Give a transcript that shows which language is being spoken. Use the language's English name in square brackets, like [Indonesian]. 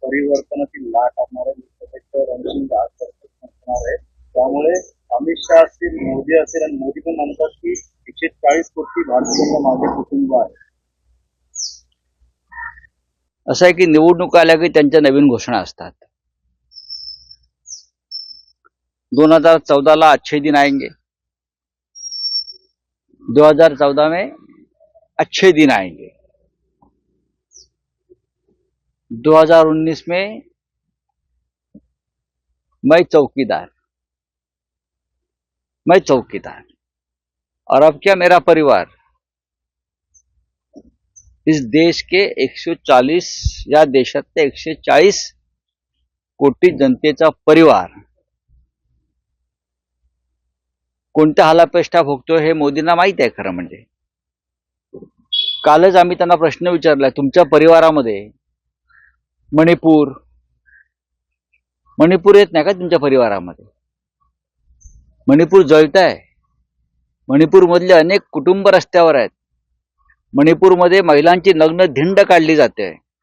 [Marathi] परिवर्तनाची लाट आणणारे लोकसभेचं रणशिंग आजपासून असणार आहे. त्यामुळे अमित शहा असतील, मोदी असेल आणि मोदी पण म्हणतात की 140 कोटी भारतीयांना माझे कुटुंब आहे. असं आहे की निवडणूक आल्या की त्यांच्या नवीन घोषणा असतात. [Hindi] 2014 अच्छे दिन आएंगे, 2014 में अच्छे दिन आएंगे, 2019 में मैं चौकीदार, और अब क्या मेरा परिवार, इस देश के 140 [Marathi] या देशातल्या 140 कोटी जनतेचा परिवार कोणत्या हालापेष्टा भोगतोय हे मोदींना माहित आहे. खरं म्हणजे कालच आम्ही त्यांना प्रश्न विचारला, तुमच्या परिवारामध्ये मणिपूर येत नाही का? तुमच्या परिवारामध्ये मणिपूर जळत आहे. मणिपूर मधले अनेक कुटुंब रस्त्यावर आहेत. मणिपूरमध्ये महिलांची नग्न धिंड काढली जाते.